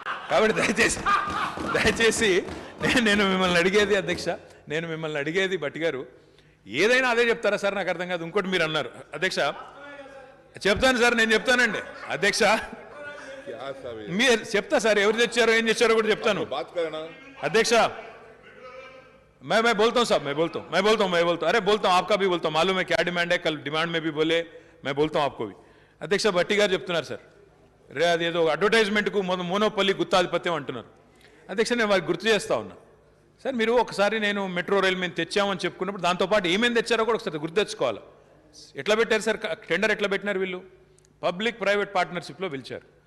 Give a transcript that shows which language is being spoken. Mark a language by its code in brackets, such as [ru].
[te] కాబట్టి దయచేసి నేను మిమ్మల్ని అడిగేది అధ్యక్ష, నేను మిమ్మల్ని అడిగేది బట్టి గారు, ఏదైనా అదే చెప్తారా సార్? నాకు అర్థం కాదు. ఇంకోటి మీరు అన్నారు అధ్యక్ష, చెప్తాను సార్, నేను చెప్తానండి అధ్యక్ష, మీరు చెప్తా సార్, ఎవరు తెచ్చారో ఏం తెచ్చారో కూడా చెప్తాను అధ్యక్ష. [hi] मैं बोलता हूँ साहब, मैं बोलता हूँ, अरे बोलता हूँ, आपका भी बोलता हूँ, मालूम है क्या डिमांड है, कल डिमांड में भी बोले, मैं बोलता हूँ आपको भी. [te] అధ్యక్ష భట్టి గారు చెప్తున్నారు సార్, రే అదేదో అడ్వర్టైజ్మెంట్కు మోనోపల్లి గుత్తాధిపత్యం అంటున్నారు అధ్యక్ష. నేను వారికి గుర్తు చేస్తా ఉన్నా సార్, మీరు ఒకసారి నేను మెట్రో రైలు మేము తెచ్చామని చెప్పుకున్నప్పుడు దాంతోపాటు ఏమేమి తెచ్చారో కూడా ఒకసారి గుర్తు తెచ్చుకోవాలి. ఎట్లా పెట్టారు సార్ టెండర్? ఎట్లా పెట్టినారు వీళ్ళు? పబ్లిక్ ప్రైవేట్ పార్ట్నర్షిప్లో పిలిచారు.